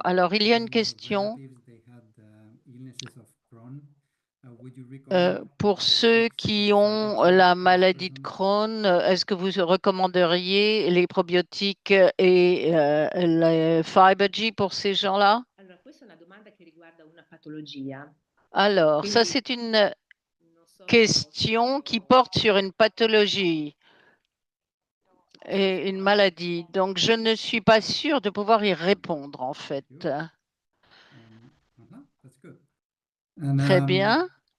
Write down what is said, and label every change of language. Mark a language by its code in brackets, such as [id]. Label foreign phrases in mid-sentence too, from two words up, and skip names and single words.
[fr] Alors, il y a une question pour ceux qui ont la maladie de Crohn. Est-ce que vous recommanderiez les probiotiques et les FiberG pour ces gens-là? [it] Allora, questa è una domanda che riguarda una patologia. [fr] Alors, ça, [it] Quindi, [fr] c'est une [it] non sono- [fr] question qui porte sur une pathologie et une maladie. Donc, je ne suis pas sûre de pouvoir y répondre, en fait. Très bien.